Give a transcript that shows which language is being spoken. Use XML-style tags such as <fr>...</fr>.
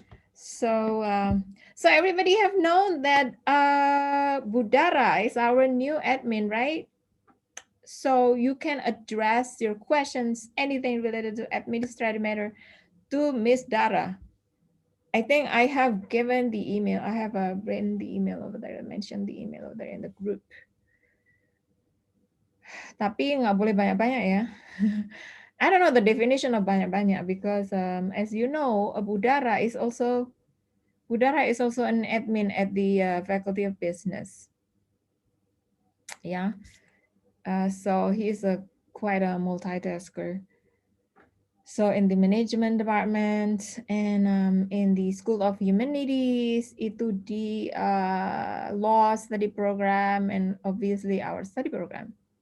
<en>So so everybody have known that Budara is our new admin, right? So you can address your questions, anything related to administrative matter, to Miss Dara. I think I have given the email. I have written the email over there. I mentioned the email over there in the group.</en> <id>Tapi nggak boleh banyak-banyak ya.</id> <en>I don't know the definition of</en> <id>banyak-banyak</id> <en>because as you know, Budara is also an admin at the Faculty of Business. Yeah. So he's a quite a multitasker. So in the management department and in the School of Humanities, itu di law study program and obviously our study program.</en>